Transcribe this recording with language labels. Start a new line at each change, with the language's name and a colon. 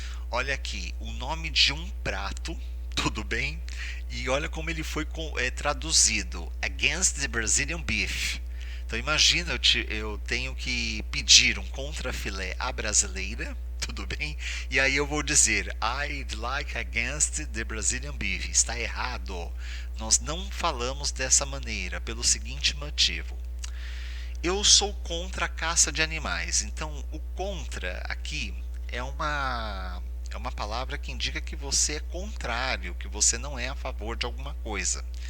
Portuguese: Olha aqui, o nome de um prato, tudo bem? E olha como ele foi traduzido,
English: Against the Brazilian Beef.
Portuguese: Então imagina, eu tenho que pedir um contrafilé à brasileira, tudo bem? E aí eu vou dizer,
English: I'd like against the Brazilian beef.
Portuguese: Está errado. Nós não falamos dessa maneira, pelo seguinte motivo. Eu sou contra a caça de animais. Então, o contra aqui é uma palavra que indica que você é contrário, que você não é a favor de alguma coisa.